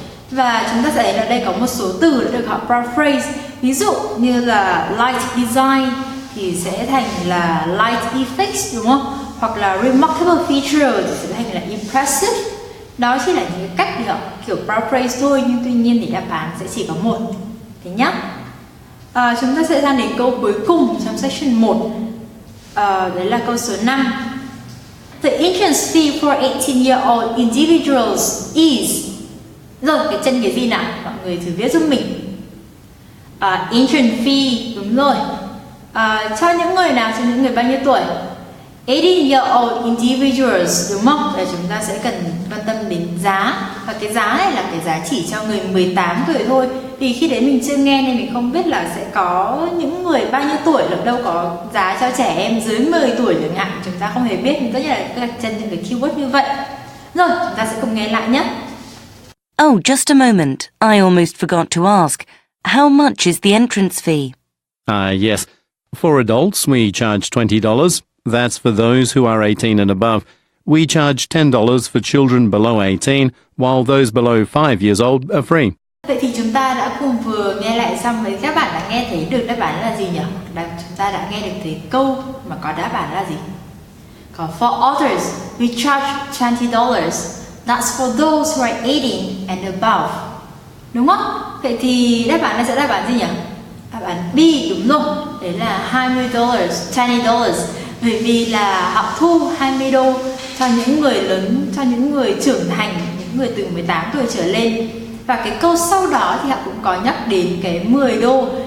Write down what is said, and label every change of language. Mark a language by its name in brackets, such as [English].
[Vietnamese] Và chúng ta sẽ thấy là đây có một số từ đã được họ paraphrase, ví dụ như là light design thì sẽ thành là light effects, đúng không? hoặc là [English] remarkable feature [Vietnamese] thì sẽ thành là impressive. Đó chỉ là những cái cách để họ kiểu paraphrase thôi, nhưng tuy nhiên thì đáp án sẽ chỉ có một. Thế nhá. Chúng ta sẽ sang đến câu cuối cùng trong section 1. Đấy là câu số 5. [English] The entrance fee for 18-year-old individuals is. [Vietnamese] Rồi, cái chân cái gì nào? Mọi người thử viết giúp mình. [English] Entrance fee, [Vietnamese] đúng rồi. Cho những người nào, cho những người bao nhiêu tuổi? [English] 18-year-old individuals, [Vietnamese] đúng không? Để chúng ta sẽ cần quan tâm đến giá. Và cái giá này là cái giá chỉ cho người 18 tuổi thôi. Vì khi đấy mình chưa nghe nên mình không biết là sẽ có những người bao nhiêu tuổi, là đâu có giá cho trẻ em dưới 10 tuổi chẳng hạn. Chúng ta không hề biết, nhưng tất nhiên là các chân những cái keyword như vậy. Rồi, chúng ta sẽ cùng nghe lại nhé. [English] Oh, just a moment. I almost forgot to ask. How much is the entrance fee? Yes. For adults, we charge $20. That's for those who are 18 and above. We charge $10 for children below 18, while those below 5 years old are free. [Vietnamese] Vậy thì chúng ta đã cùng vừa nghe lại xong, với các bạn đã nghe thấy được đáp án là gì nhỉ? Chúng ta đã nghe được thấy câu mà có đáp án là gì? Có [English] for others, we charge $20. That's for those who are 18 and above. [Vietnamese] Đúng không? Vậy thì đáp án này sẽ đáp án gì nhỉ? Đáp án B, đúng rồi. Đấy là $20, $20. Bởi vì là họ thu 20 đô cho những người lớn, cho những người trưởng thành, những người từ 18 tuổi trở lên. Và cái câu sau đó thì họ cũng có nhắc đến cái 10 đô.